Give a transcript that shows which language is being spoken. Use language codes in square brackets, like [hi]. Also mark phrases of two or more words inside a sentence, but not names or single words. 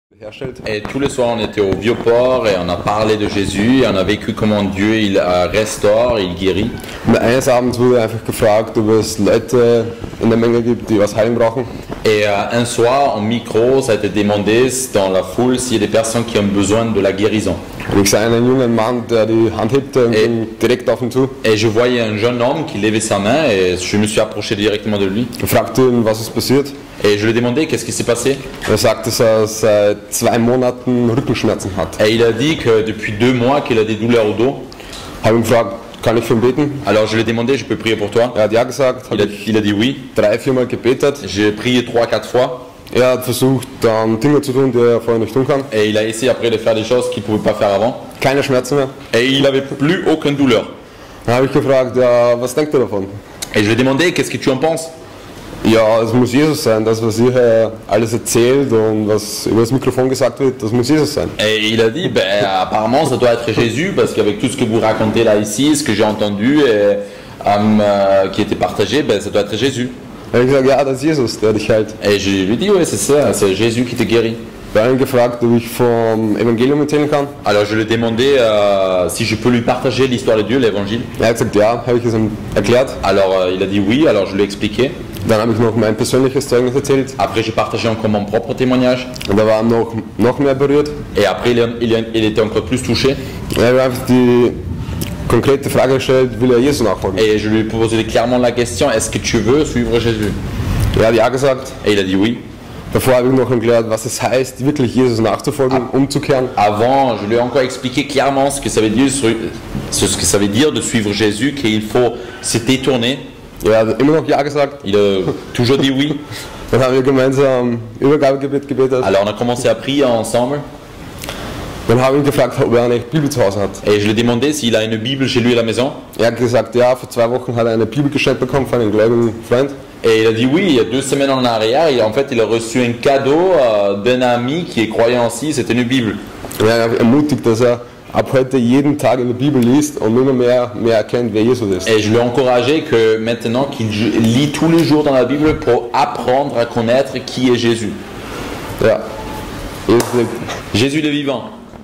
[fr] Et tous les soirs, on était au Vieux-Port et on a parlé de Jésus et on a vécu comment Dieu il restaure, il guérit. [de] Und eines Abends wurde einfach gefragt, ob es Leute in der Menge gibt, die was heilen brauchen. [fr] Et un soir, en micro, ça a été demandé dans la foule s'il y a des personnes qui ont besoin de la guérison. [de] Und ich sah einen jungen Mann, der die Hand hebte und ging direkt auf ihn zu. [fr] Et je voyais un jeune homme qui levait sa main et je me suis approché directement de lui. [de] Ich fragte ihn, was ist passiert. [fr] Et je lui ai demandé qu'est-ce qui s'est passé. [de] Er sagte, dass er seit 2 Monaten Rückenschmerzen hat. [fr] Et il a dit que depuis 2 mois qu'il a des douleurs au dos. [de] Habe ihn gefragt, kann ich für ihn beten? [fr] Alors je lui ai demandé, je peux prier pour toi? [de] Er hat ja gesagt. [fr] Il a dit oui. [de] 3-4 Mal gebetet. [fr] J'ai prié 3-4 fois. [de] Er hat versucht, dann Dinge zu tun, die er vorher nicht tun kann. [fr] Et il a essayé après de faire des choses qu'il ne pouvait pas faire avant. [de] Keine Schmerzen mehr. [fr] Et il n'avait plus aucune douleur. [de] Dann habe ich gefragt, ja, was denkt er davon? [fr] Et je lui ai demandé, qu'est-ce que tu en penses? [de] Ja, es muss Jesus sein, das was ihr alles erzählt und was über das Mikrofon gesagt wird, das muss Jesus sein. [fr] Et il a dit, ben, apparemment ça doit être Jésus, parce qu'avec tout ce que vous racontez là ici, ce que j'ai entendu et qui était partagé, ben, ça doit être Jésus. [de] Er hat gesagt, ja, das ist Jesus, der dich heilt. [fr] Et je lui ai dit, oui, c'est ça, c'est Jésus qui te guérit. [de] Ich habe ihn gefragt, ob ich vom Evangelium erzählen kann. [fr] Alors je lui ai demandé si je peux lui partager l'histoire de Dieu, l'évangile. [de] Er hat gesagt, ja, habe ich es ihm erklärt. [fr] Alors il a dit oui, alors je lui ai expliqué. [de] Dann habe ich noch mein persönliches Zeugnis erzählt. [fr] Après j'ai partagé encore mon propre témoignage. [de] Und er war noch mehr berührt. [fr] Et après il était encore plus touché. [de] Er hat einfach die konkrete Frage gestellt, will er Jesus nachfolgen? [fr] Et je lui ai posé clairement la question, est-ce que tu veux suivre Jésus? [de] Er hat ja gesagt. [fr] Et il a dit oui. [de] Davor habe ich noch erklärt, was es heißt, wirklich Jesus nachzufolgen, umzukehren. [fr] Avant, je lui ai encore expliqué clairement ce que ça veut dire de suivre Jésus, qu'il faut se détourner. [de] Er hat immer noch ja gesagt. [fr] Il a toujours dit oui. [de] Dann haben wir gemeinsam Übergabegebet gebetet. [fr] Alors on a commencé à prier ensemble. [de] Dann habe ich ihn gefragt, ob er eine Bibel zu Hause hat. [fr] Et je lui ai demandé s'il a une Bible chez lui à la maison. [de] Er hat gesagt, ja, vor 2 Wochen hat er eine Bibel geschenkt bekommen von einem gläubigen Freund. [fr] Et il a dit oui, il y a 2 semaines en arrière, en fait il a reçu un cadeau d'un ami qui est croyant aussi, c'était une Bible. [de] Er hat ermutigt, dass er ab heute jeden Tag in der Bibel liest und immer mehr erkennt, wer Jesus ist. [fr] Et je lui ai encouragé que maintenant qu'il lit tous les jours dans la Bible pour apprendre à connaître qui est Jésus. [de] Ja. [fr] Jésus le vivant.